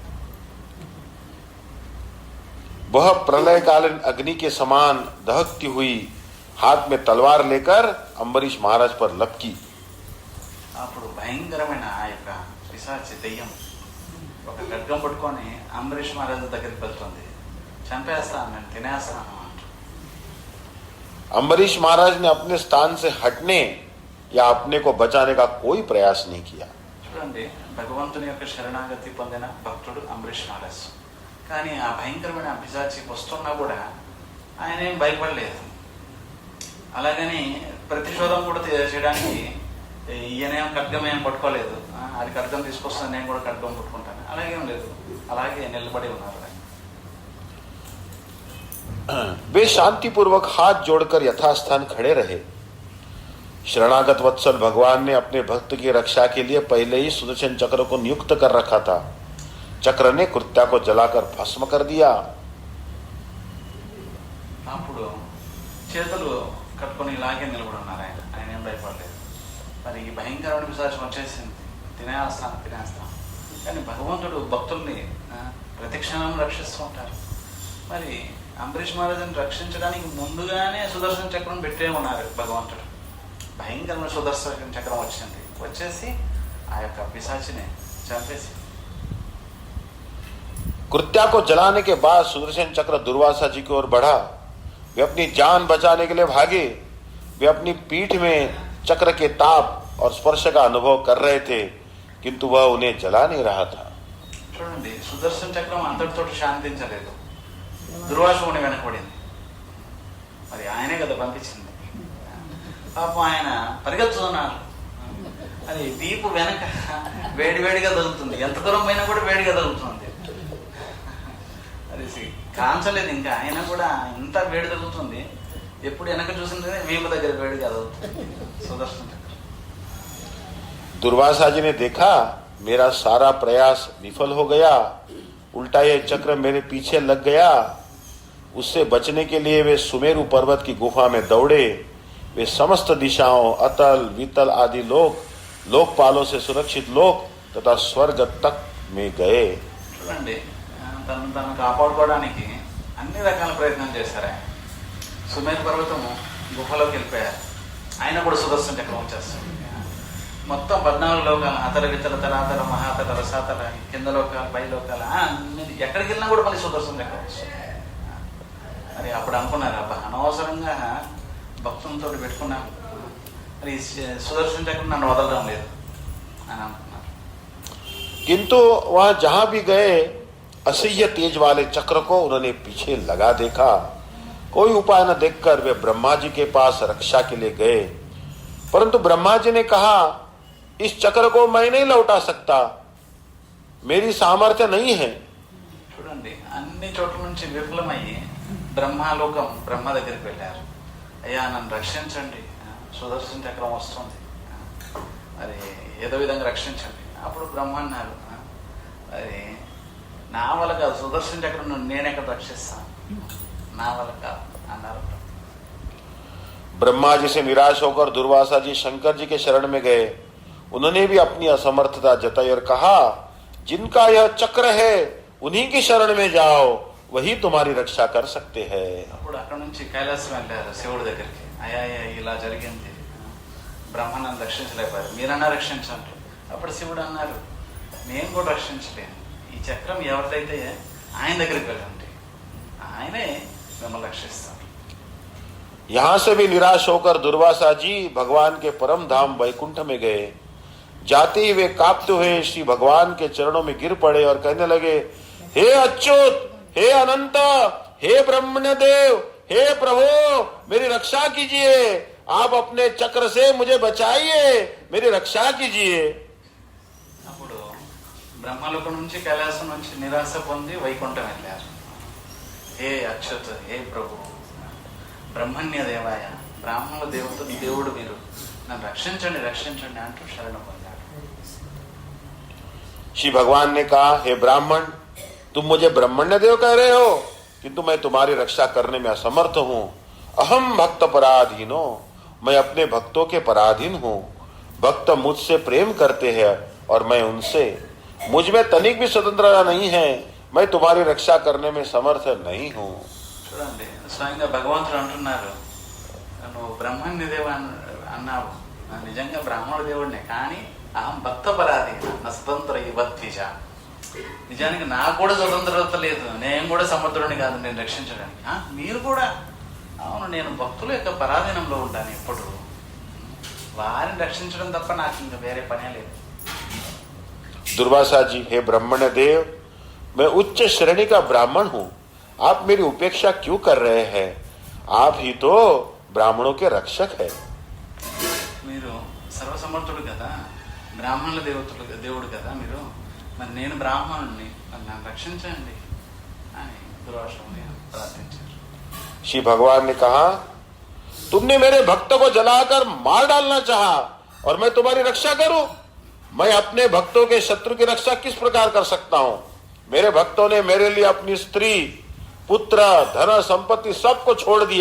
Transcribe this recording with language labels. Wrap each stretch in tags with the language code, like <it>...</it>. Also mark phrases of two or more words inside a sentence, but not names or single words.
<hi>वह प्रलयकालीन अग्नि के समान दहकती हुई हाथ में तलवार लेकर अम्बरीश महाराज पर लपकी.</hi> <te>అప్పుడు భయంకరమైన ఆ యొక్క పిశాచి దెయ్యం ఒక ఖడ్గం పట్టుకొని అంబరీష్ మహారాజు దగ్గరికి వెళ్తుంది. చంపేస్తాను, నేను తినేస్తాను అంటూ.</te> <hi>अम्बरीश महाराज ने अपने स्थान से हटने या अपने को बचाने का कोई प्रयास नहीं किया.</hi> <te>చూడండి, భగవంతుని యొక్క శరణాగతి పొందిన భక్తుడు అంబరీష్ మహారాజ్. కానీ ఆ భయంకరమైన పిశాచి వస్తున్నా కూడా ఆయన ఏం భయపడలేదు. అలాగని ప్రతిశోధం కూడా చేయడానికి ఈయనేం ఖడ్గం ఏం పట్టుకోలేదు. అది ఖడ్గం తీసుకొస్తాను, నేను కూడా ఖడ్గం పట్టుకుంటాను, అలాగేం లేదు. అలాగే నిలబడి ఉన్నారు.</te> <hi>वे शांतिपूर्वक हाथ जोड़कर यथास्थान खड़े रहे. शरणागत वत्सल भगवान ने अपने भक्त की रक्षा के लिए पहले ही सुदर्शन चक्र को नियुक्त कर रखा था. चक्र ने कृत्या को जलाकर भस्म कर दिया.</hi> <te>అప్పుడు చేతులు కట్టుకొని ఇలాగే నిలబడి ఉన్నారు. ఆయన ఏం భయపడలేదు. మరి ఈ భయంకరమైన పిశాచం వచ్చేసింది, తినేస్తాను. కానీ భగవంతుడు భక్తుల్ని ప్రతిక్షణం రక్షిస్తూ ఉంటారు. మరి ఆ అంబరీష్ మహారాజుని రక్షించడానికి ముందుగానే సుదర్శన చక్రం పెట్టే ఉన్నారు భగవంతుడు. భయంకరమైన సుదర్శన చక్రం వచ్చింది, వచ్చేసి ఆ యొక్క పిశాచిని చంపేసి.</te> <hi>कृत्या को जलाने के बाद सुदर्शन चक्र दुर्वासा जी की ओर बढ़ा। वे अपनी जान बचाने के लिए भागे। वे अपनी पीठ में चक्र के ताप और स्पर्श का अनुभव कर रहे थे, किंतु वह उन्हें जला नहीं रहा था।</hi> <te>చూడండి, సుదర్శన చక్రం అంతటితో శాంతించలేదు, దుర్వాసుని వెనకబడింది. మరి ఆయనే కదా పంపించింది. పాపం ఆయన పరిగెత్తుతున్నారు. అది దీపు వెనక వేడివేడిగా తగులుతుంది, ఎంత దూరం పోయినా కూడా వేడిగా తగులుతుంది. అది కాంచలేదు ఇంకా, ఆయన కూడా ఇంత వేడి తగులుతుంది. ఎప్పుడు వెనక చూసింది వీపు దగ్గర వేడిగా తగులుతుంది సుదర్శన చక్రం.</te> <hi>दुर्वासा जी ने देखा मेरा सारा प्रयास विफल हो गया, उल्टा ये चक्र मेरे पीछे लग गया। उससे बचने के लिए वे सुमेरु पर्वत की गुफा में दौड़े। वे समस्त दिशाओं, अतल वितल आदि लोकपालों से सुरक्षित लोक तथा स्वर्ग तक में गए।</hi> <te>చూడండి, తను కాపాడుకోవడానికి అన్ని రకాల ప్రయత్నం చేశారు. ఆయన సుమేరు పర్వతము గుహలోకి వెళ్ళిపోయారు. ఆయన కూడా సుదర్శన చక్రం వచ్చేస్తుంది. మొత్తం 14 లోకాలు, అతల వితల తలాతల మహాతల రసాతల, కింద లోకాలు పై లోకాలు అన్ని ఎక్కడికి వెళ్ళినా కూడా మళ్ళీ సుదర్శన చక్రం వస్తుంది. మరి అప్పుడు అనుకున్నారు, అబ్బా అనవసరంగా భక్తులతో పెట్టుకున్నాను, మరి సుదర్శన చక్రం నన్ను వదలడం లేదు అని అనుకున్నారు.</te> <hi>किंतु वह जहां भी गए असह्य तेज वाले चक्र को उन्होंने पीछे लगा देखा। कोई उपाय न देखकर वे ब्रह्मा जी के पास रक्षा के लिए गए, परंतु ब्रह्मा जी ने कहा, इस चक्र को मैं नहीं लौटा सकता, मेरी सामर्थ्य नहीं है।</hi> <te>చూడండి, అన్ని చోట్ల నుంచి విఫలమయ్యి బ్రహ్మలోకం బ్రహ్మ దగ్గరికి వెళ్ళారు. అయ్యా నన్ను రక్షించండి, సుదర్శన చక్రం వస్తుంది, మరి ఏదో విధంగా రక్షించండి. అప్పుడు బ్రహ్మ అన్నారు, మరి నా వల్ల కాదు, సుదర్శన చక్రం నేను ఎక్కడ రక్షిస్తాను, నా వల్ల కాదు అన్నారు.</te> <hi>ब्रह्मा जी से निराश होकर दुर्वासा जी शंकर जी के शरण में गए। उन्होंने भी अपनी असमर्थता जताई और कहा, जिनका यह चक्र है उन्हीं की शरण में जाओ, वही तुम्हारी रक्षा कर सकते हैं।</hi> <te>అప్పుడు అక్కడ నుంచి కైలాసం వెళ్ళారు శివుడి దగ్గరికి. అయ్యా ఇలా జరిగింది, బ్రహ్మ నన్ను రక్షించలేకపోయారు, మీరన్నా రక్షించండి. అప్పుడు శివుడు అన్నారు, నేను కూడా రక్షించలేను, ఈ చక్రం ఎవరిదైతే ఆయన దగ్గరికి వెళ్ళండి, ఆయనే మిమ్మల్ని రక్షిస్తాను.</te> <hi>यहां से भी निराश होकर दुर्वासा जी भगवान के परम धाम वैकुंठ में गए। जाते ही वे कांपते हुए श्री भगवान के चरणों में गिर पड़े और कहने लगे, हे अच्युत, हे अनंत, हे ब्रह्मण्य देव, हे प्रभु, मेरी रक्षा कीजिए, आप अपने चक्र से मुझे बचाइए, मेरी रक्षा कीजिए।</hi> <te>అప్పుడు బ్రహ్మలోకం నుంచి కైలాసం నుంచి నిరాశ పొంది వైకుంఠం వెళ్ళారు. హే అచ్యుత్, హే ప్రభు, బ్రహ్మణ్య దేవాయ, బ్రాహ్మణుల దేవుడు మీరు, నన్ను రక్షించండి రక్షించండి అంటూ శరణ పొందాడు.</te> <hi>श्री भगवान ने कहा, हे ब्राह्मण, तुम मुझे ब्रह्मण्य देव कह रहे हो, किंतु मैं तुम्हारी रक्षा करने में असमर्थ हूं।</hi> <sa>अहम भक्त पराधीनो,</sa> <hi>मैं अपने भक्तों के पराधीन हूं। भक्त मुझसे प्रेम करते हैं और मैं उनसे, मुझ में तनिक भी स्वतंत्रता नहीं है, मैं तुम्हारी रक्षा करने में समर्थ नहीं हूं।</hi> <te>చూడండి, స్వయంగా భగవంతుడు అంటున్నారు, నువ్వు బ్రహ్మణ్య దేవ అన్నావు, నిజంగా బ్రాహ్మణుడు దేవుడినే, కానీ</te> <sa>అహం భక్త పరాధీన నా స్వతంత్ర ఇవద్విజ,</sa> <te>నిజానికి నాకు కూడా స్వతంత్రత లేదు, నేను కూడా సమర్థుడిని కాదు నేను రక్షించడానికి. మీరు కూడా, అవును, నేను భక్తుల యొక్క పరాధీనంలో ఉంటాను, ఎప్పుడు వారిని రక్షించడం తప్ప నాకు ఇంకా వేరే పనే లేదు.</te> <hi>दुर्वासा जी, हे ब्रह्मण्य देव, मैं उच्च श्रेणी का ब्राह्मण हूं, आप मेरी उपेक्षा क्यों कर रहे हैं? आप ही तो ब्राह्मणों के रक्षक है।</hi> <te>మీరు సర్వసమర్థుడు కదా, బ్రాహ్మణుల దేవుడు కదా మీరు, మరి నేను బ్రాహ్మణుడిని, మరి నన్ను రక్షించండి అని దుర్వాసుని ప్రార్థించారు.</te> <hi>श्री भगवान ने कहा, तुमने मेरे भक्त को जलाकर मार डालना चाहा और मैं तुम्हारी रक्षा करूं? मैं अपने भक्तों के शत्रु की रक्षा किस प्रकार कर सकता हूं? मेरे भक्तों ने मेरे लिए अपनी स्त्री, पुत्र, धन, संपत्ति सबको छोड़ दिया।</hi>